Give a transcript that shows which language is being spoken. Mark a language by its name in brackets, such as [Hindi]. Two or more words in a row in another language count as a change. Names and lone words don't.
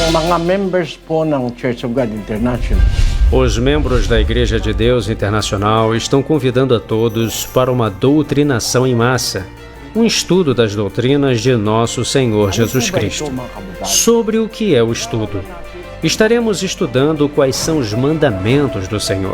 [Filipino] mga members po ng Church of God International. [Portuguese] Os membros da Igreja de Deus Internacional estão convidando a todos para uma doutrinação em massa, um estudo das doutrinas de nosso Senhor Jesus Cristo. Sobre o que é o estudo? Estaremos estudando quais são os mandamentos do Senhor.